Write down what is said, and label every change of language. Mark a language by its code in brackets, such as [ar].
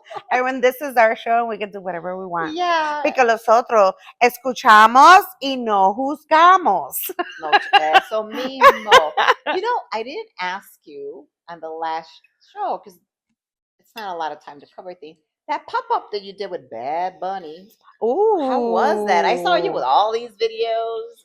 [en] And when this is our show, we can do whatever we want. Yeah. Because [es] nosotros escuchamos y no juzgamos. No, eso mismo. [en] I didn't ask you on the last show because it's not a lot of time to cover things. That pop-up that you did with Bad Bunny. Ooh. How was that? I saw you with all these videos.